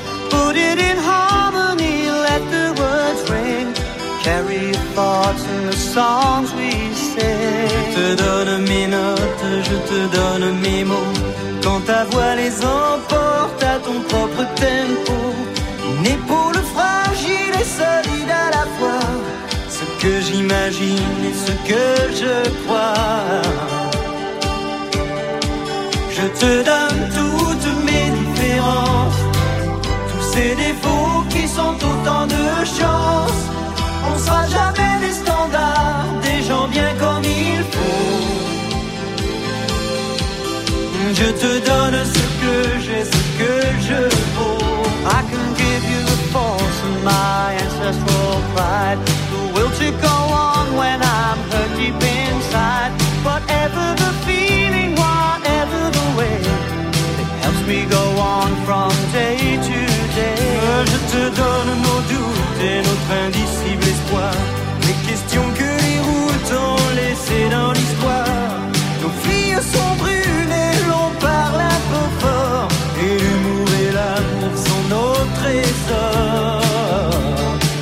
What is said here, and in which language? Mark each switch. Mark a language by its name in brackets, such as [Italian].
[English] Put it in harmony, let the words ring. Carry your thoughts in the songs we sing. [French] Je te donne mes notes, je te donne mes mots. Quand ta voix les emporte à ton propre tempo. Une épaule fragile et solide à la fois. Ce que j'imagine et ce que je crois. Je te donne toutes mes différences. Des défauts qui sont autant de chance. On sera jamais des standards, des gens bien comme il faut. Je te donne ce que j'ai, ce que je vaux. [English] I can give you the force of my ancestral pride. The will to go on when I'm hurt deep inside. Whatever the feeling, whatever the way, it helps me go on from day to day. [French] Je te donne nos doutes et notre indicible espoir. Les questions que les routes ont laissées dans l'histoire. Nos filles sont brunes et l'on parle un peu fort. Et l'humour et l'amour sont nos trésors.